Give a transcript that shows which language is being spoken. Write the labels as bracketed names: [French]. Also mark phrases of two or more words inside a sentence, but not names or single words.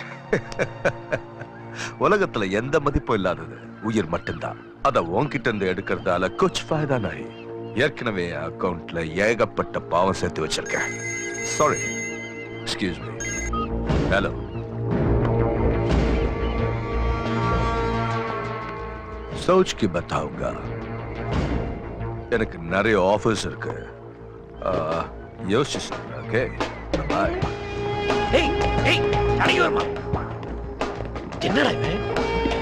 [Tamil] உலகத்துல எந்த மதிப்பும் இல்லாதது உயிர் மட்டும்தான். அத உன்கிட்ட இருந்து எடுக்கிறதால [Hindi] कुछ फ़ायदा नहीं. [Tamil] ஏற்கனவே அக்கவுண்ட்ல ஏகப்பட்ட பாவம் சேர்த்து வச்சிருக்கேன். [English] Sorry, excuse me. Hello, [Hindi] सोच के बताऊंगा. [Tamil] எனக்கு நிறைய ஆஃபர்ஸ் இருக்கு. யோசிச்சு சொல்றேன். [English] Okay bye. [Tamil] ஏய் ஏய் அடிக்க வருமா? என்னடா இவன்